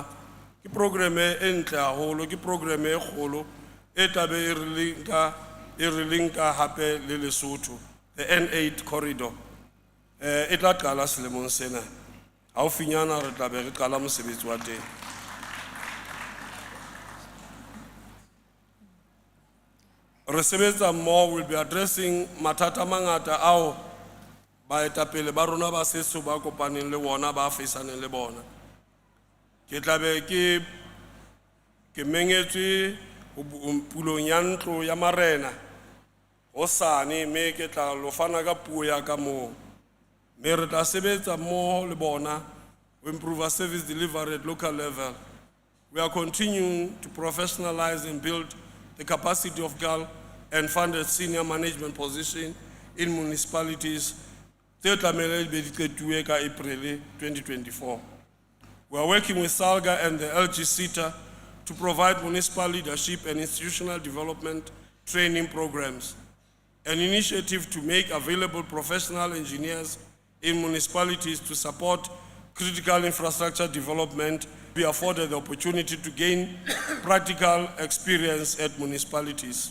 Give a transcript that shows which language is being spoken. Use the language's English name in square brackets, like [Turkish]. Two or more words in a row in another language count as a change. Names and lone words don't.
[Southern Sotho] Ke programme e ntle haholo, ke programme e kgolo e tla be e re linka hape le Lesotho, [English] the N8 corridor. [Southern Sotho] E tla qala selemong sena. Haufinyana re tla be re qala mosebetsi wa teng. Re sebetsa mmoho [English] will be addressing [Southern Sotho] mathata mangata ao baetapele ba rona ba setso ba kopaneng le bona ba feisaneng le bona. Ke tla be ke mengetswe pulong ya ntlo ya marena hosane mme ke tla lo fana ka puo ya ka moo. Mme re tla sebetsa mmoho le bona [English] to improve our service delivery at local level. We are continuing to professionalize and build the capacity of girl and funded senior management position in municipalities [Southern Sotho] tse tlamehile be di qetuwe ka [English] April 2024. We are working with SALGA and the LG SITA to provide municipal leadership and institutional development training programs, an initiative to make available professional engineers in municipalities to support critical infrastructure development, be afforded the opportunity to gain practical experience at municipalities.